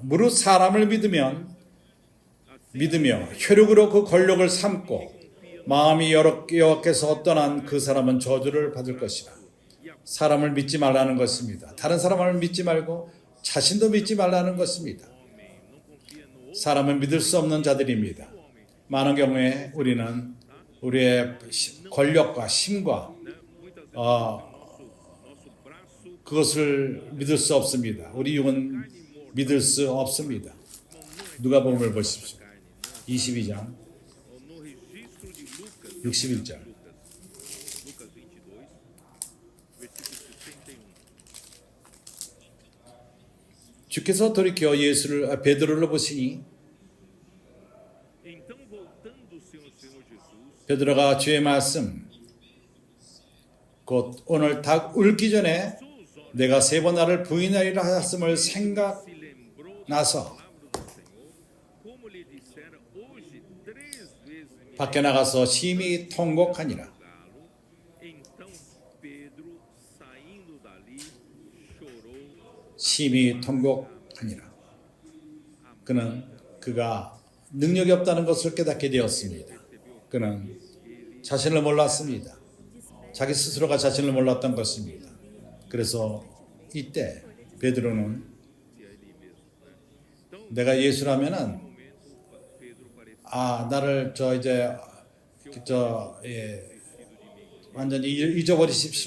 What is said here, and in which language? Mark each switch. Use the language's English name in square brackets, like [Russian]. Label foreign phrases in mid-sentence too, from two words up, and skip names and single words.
[Korean] 무릇 사람을 믿으며 혈육으로 그 권력을 삼고 마음이 여호와께서 떠난 그 사람은 저주를 받을 것이라. 사람을 믿지 말라는 것입니다. 다른 사람을 믿지 말고 자신도 믿지 말라는 것입니다. 사람은 믿을 수 없는 자들입니다. 많은 경우에 우리는 우리의 권력과 힘과 [Portuguese] né? Muitas vezes nosso braço [Korean] 그것을 믿을 수 없습니다. 우리 육은 믿을 수 없습니다. 누가복음을 보십시오. [Portuguese] carne, né? [Korean] 22장 [Portuguese] No registro de Lucas, [Korean] 61절. [Portuguese] Lucas 22, versículo 61. [Korean] 주께서 돌이켜 베드로를 보시니 [Portuguese] Então, voltando o Senhor Jesus, [Korean] 베드로가 주의 말씀 곧 오늘 닭 울기 전에 내가 3번 나를 부인하리라 하였음을 [Portuguese] se lembrou [Korean] 생각나서 [Portuguese] da palavra do Senhor, como lhe dissera hoje 3 vezes me [Korean] 밖에 나가서 심히 통곡하니라. [Portuguese] negá-lo. Então Pedro, saindo dali, chorou. [Korean] 심히 통곡하니라. 그는 그가 능력이 없다는 것을 깨닫게 되었습니다. 그는 자신을 몰랐습니다. 자기 스스로가 자신을 몰랐던 것입니다. 그래서 이때 베드로는 내가 예수라면은 나를 완전히 잊어버리십시오.